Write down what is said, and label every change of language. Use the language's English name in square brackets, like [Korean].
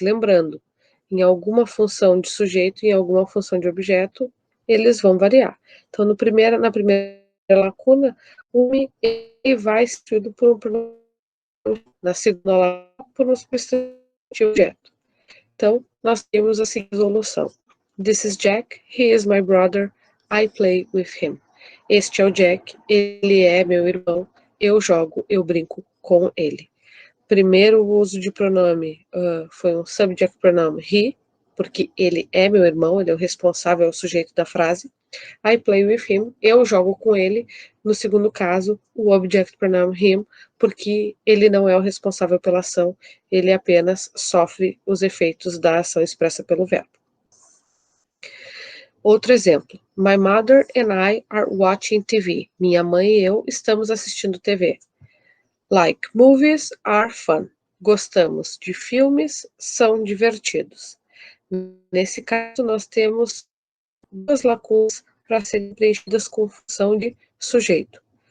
[Portuguese] Lembrando, em alguma função de sujeito e em alguma função de objeto, eles vão variar. Então, na primeira lacuna, o me vai ser substituído por um pronome, na segunda lacuna, por um substantivo objeto. Então, nós temos a seguinte resolução. [English] This is Jack, he is my brother, I play with him. [Portuguese] Este é o Jack, ele é meu irmão, eu jogo, eu brinco com ele. Primeiro uso de pronome foi um subject pronoun he, porque ele é meu irmão, ele é o responsável, é o sujeito da frase. [English] I play with him, [Portuguese] eu jogo com ele. No segundo caso, o object pronoun him, porque ele não é o responsável pela ação, ele apenas sofre os efeitos da ação expressa pelo verbo. Outro exemplo. [English] My mother and I are watching TV. [Portuguese] Minha mãe e eu estamos assistindo TV. [English] Like movies are fun. [Portuguese] Gostamos de filmes, são divertidos. Nesse caso, nós temos duas lacunas para serem preenchidas com função de sujeito.